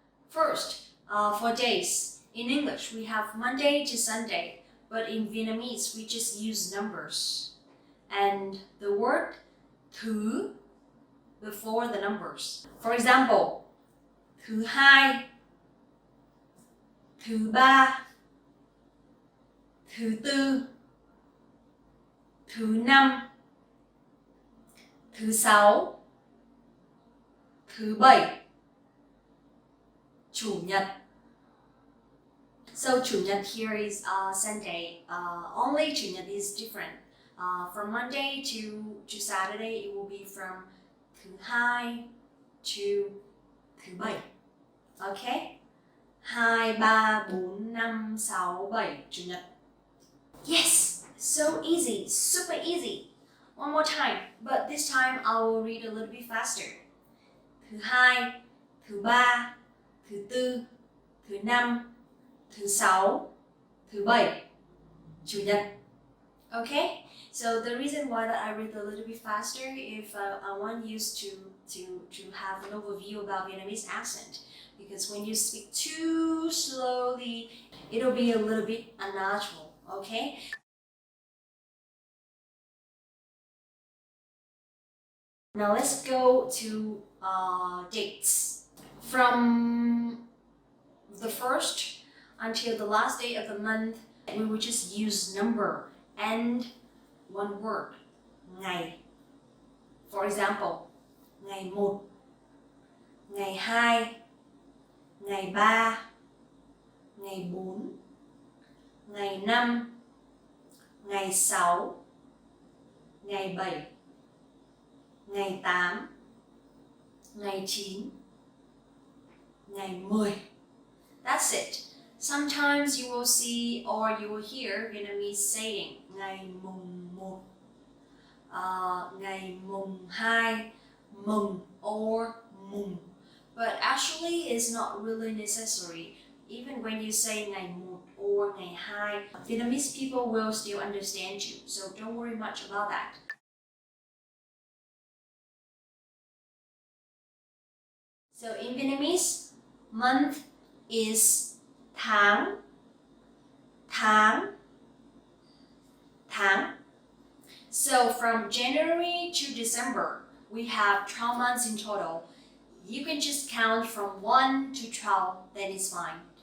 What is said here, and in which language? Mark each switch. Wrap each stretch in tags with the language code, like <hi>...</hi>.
<en>First, For days, in English we have Monday to Sunday, but in Vietnamese we just use numbers and the word thứ before the numbers. For example,</en> <vi>thứ hai, thứ ba, thứ tư, thứ năm, thứ sáu, thứ bảy, chủ nhật.</vi> <en>So chủ nhật here is Sunday. Only chủ nhật is different. From Monday to Saturday, it will be from thứ hai to thứ bảy. Okay? 2, 3, 4, 5, 6, 7 chủ nhật. Yes, so easy, super easy. One more time, but this time I will read a little bit faster.</en> <vi>Thứ hai, thứ ba, thứ tư, thứ năm, thứ sáu, thứ bảy, chủ nhật.</vi> <en>Okay? So the reason why that I read a little bit faster if I want you to have an overview about Vietnamese accent. Because when you speak too slowly, it'll be a little bit unnatural, okay? Now let's go to dates. From the first until the last day of the month, we will just use number and one word, ngày. For example,</en> <vi>ngày 1, ngày 2, ngày 3, ngày 4, ngày 5, ngày 6, ngày 7, ngày 8, ngày 9, ngày 10.</vi> <en>That's it. Sometimes you will see or you will hear Vietnamese saying ngày mùng 1, ngày mùng 2, mùng or mùng. But actually it's not really necessary. Even when you say ngày 1 or ngày 2, Vietnamese people will still understand you. So don't worry much about that. So in Vietnamese, month is tháng, tháng, tháng. So from January to December, we have 12 months in total. You can just count from 1 to 12, then it's fine.</en>